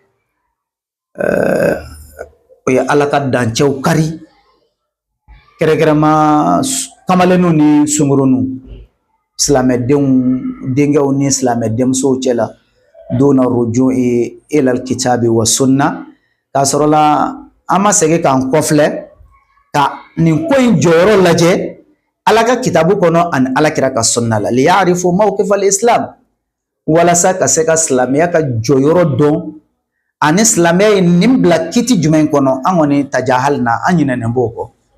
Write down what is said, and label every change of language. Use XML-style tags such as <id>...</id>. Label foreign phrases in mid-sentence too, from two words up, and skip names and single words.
<bm>o ye ala ka dancɛw kari kɛrɛkɛrɛma kamalenninw ni sunguruninw silamɛdenw denkɛw ni silamɛ denmusow cɛla</bm> <ar>دون رجوع إلى الكتاب والسنة</ar> <bm>k'a sɔrɔ la an ma segin k'an kɔfilɛ ka nin ko in jɔyɔrɔ lajɛ ala ka kitabu kɔnɔ ani alakira ka sunna la</bm> <ar>ليعرف موقف الإسلام</ar> <bm>walasa ka se ka silamɛya ka jɔyɔrɔ dɔn ani silamɛya ye nin bila kiti jumɛn kɔnɔ an kɔni taja hali na an ɲinɛnen b'o kɔ</bm>